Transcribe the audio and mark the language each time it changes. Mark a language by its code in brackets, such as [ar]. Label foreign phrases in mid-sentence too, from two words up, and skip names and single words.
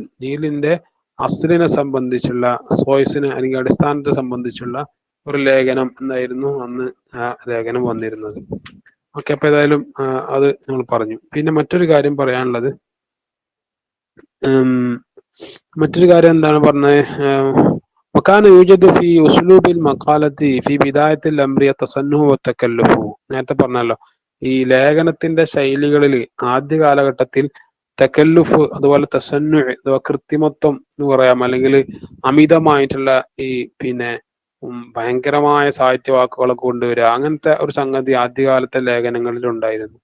[ml] നീലിന്റെ അസ്ലിനെ സംബന്ധിച്ചുള്ള, സോയ്സിനെ അല്ലെങ്കിൽ അടിസ്ഥാനത്തെ സംബന്ധിച്ചുള്ള ഒരു ലേഖനം എന്നായിരുന്നു അന്ന് ആ ലേഖനം വന്നിരുന്നത്. ഓക്കെ, അപ്പൊ ഏതായാലും അത് നമ്മൾ പറഞ്ഞു. പിന്നെ മറ്റൊരു കാര്യം പറയാനുള്ളത്, മറ്റൊരു കാര്യം എന്താണ് പറഞ്ഞത്, [ar] وكان يوجد في أسلوب المقالة في بداية الأمر التصنع والتكلف. [ml] നേരത്തെ പറഞ്ഞല്ലോ, ഈ ലേഖനത്തിന്റെ ശൈലികളിൽ ആദ്യ കാലഘട്ടത്തിൽ തക്കല്ലുഫ്, അതുപോലെ തസന്നു അഥവാ കൃത്രിമത്വം എന്ന് പറയാം, അല്ലെങ്കിൽ അമിതമായിട്ടുള്ള ഈ ഭയങ്കരമായ സാഹിത്യവാക്കുകളൊക്കെ കൊണ്ടുവരിക, അങ്ങനത്തെ ഒരു സംഗതി ആദ്യകാലത്തെ ലേഖനങ്ങളിൽ ഉണ്ടായിരുന്നു.